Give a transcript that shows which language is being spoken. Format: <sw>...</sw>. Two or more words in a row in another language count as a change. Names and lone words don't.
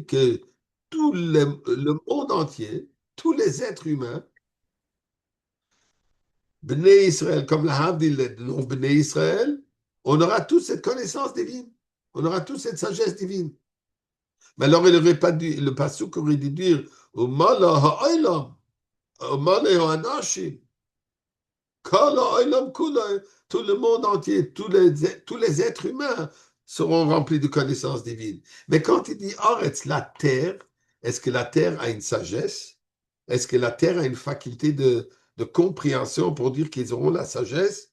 <fr>Que le monde entier, tous les êtres humains, Bnei Israël, comme la Havdil, le nom Bnei Israël, on aura tous cette connaissance divine. On aura tous cette sagesse divine. Mais alors, il aurait pas dû, le pasuk aurait dû dire,</fr> <he>ומלא העולם ומלא האנשים כל העולם כולה,</he> <fr>tout le monde entier, tous les êtres humains seront remplis de connaissances divines. Mais quand il dit Aretz, la terre, est-ce que la terre a une sagesse? Est-ce que la terre a une faculté de compréhension pour dire qu'ils auront la sagesse?</fr>